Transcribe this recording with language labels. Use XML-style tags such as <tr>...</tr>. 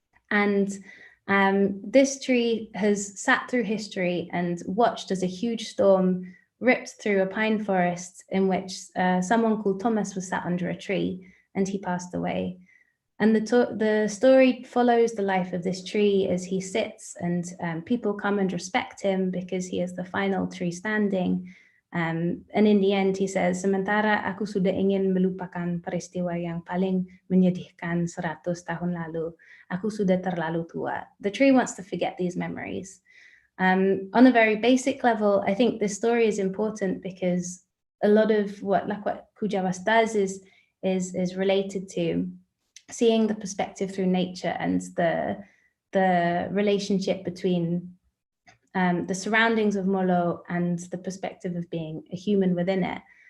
<en>And this tree has sat through history and watched as a huge storm ripped through a pine forest in which someone called Thomas was sat under a tree and he passed away. And the story follows the life of this tree as he sits, and people come and respect him because he is the final tree standing. And in the end, he says,</en> <id>"Sementara aku sudah ingin melupakan peristiwa yang paling menyedihkan 100 tahun lalu, aku sudah terlalu tua."</id> <en>The tree wants to forget these memories. On a very basic level, I think this story is important because a lot of what LakoatKujawas does is related to seeing the perspective through nature and the relationship between the surroundings of Molo and the perspective of being a human within it.</en>